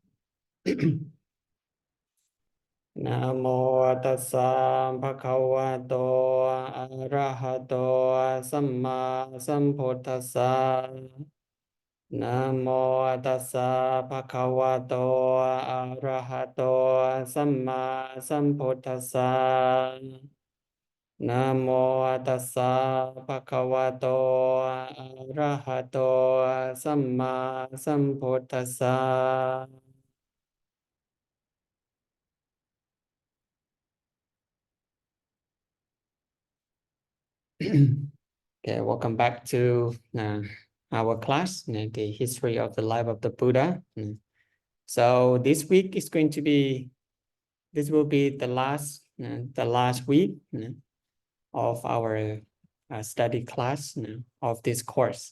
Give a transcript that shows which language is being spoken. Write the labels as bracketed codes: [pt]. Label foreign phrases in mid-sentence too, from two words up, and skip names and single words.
[pi] Namo Tassa Bhagavato Arahato Samma Sambuddhassa Namo Tassa Bhagavato Arahato Samma Sambuddhassa Namo Tassa Bhagavato Arahato Samma Sambuddhassa. [en] Okay, welcome back to our class, the history of the life of the Buddha. So this week is going to be, this will be the last week of our study class of this course.